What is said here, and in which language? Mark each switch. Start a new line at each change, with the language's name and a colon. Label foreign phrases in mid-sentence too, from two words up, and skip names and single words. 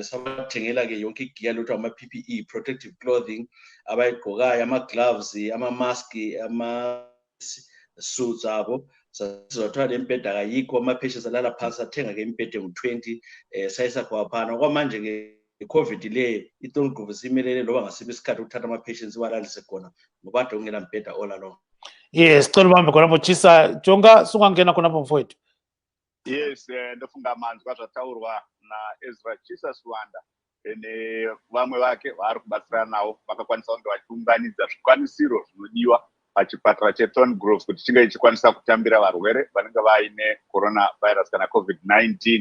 North Ndebele: Sabathengela-ke yonke igiya lothu ama-PPE,
English: protective clothing,
North Ndebele: abayigqokayo, ama-gloves, ama-maski, ama-suits abo. Sizothola le mbheda kayikho, ama-patients alala phansi, athenga-ke imbhede ngu-20, sayisakhwaphana. Okwamanje-ke i-COVID leyo, iToni Grove simelele loba ngasiphi isikhathi ukuthatha ama-patients iwalalise khona ngoba kade ungela mbheda
English: all along. Yes,
North Ndebele: sicela ubambe khonapho Chisa. Jonga, sungangena khonapho mfowethu.
Shona: Yes, ndofunga amanzi kwazvataurwa naEzra Chisa Swanda. nevamwe vake vaari kubatsirana navo vakakwanisa kunge vachiunganidza zvikwanisiro zvinodiwa pachipatara cheTon Grove kuti chinge chichikwanisa kutambira varwere vanenge vaine coronavirus kana COVID-19.